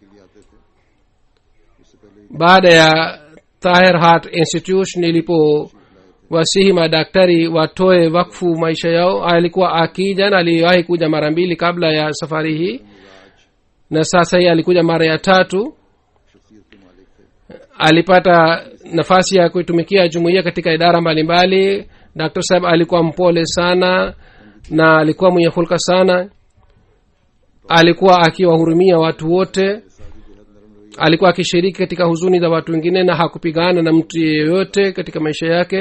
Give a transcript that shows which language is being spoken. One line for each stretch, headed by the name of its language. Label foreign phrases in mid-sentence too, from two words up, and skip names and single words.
Swahili: Baada ya Tahir Heart Institution ilipowasihi madaktari watoe wakfu maisha yao, alikuwa akija na aliwahi kuja mara mbili kabla ya safari hii, na sasa hii alikuja mara ya 3.
Urdu: شخصیت کے مالک تھے.
Swahili: alipata nafasi ya kuitumikia jumuiya katika idara mbalimbali. Dr. Saheb alikuwa mpole sana na alikuwa mwenye hulka sana. alikuwa akiwahurumia watu wote. alikuwa akishiriki katika huzuni za watu wengine na hakupigana na mtu yeyote katika maisha yake.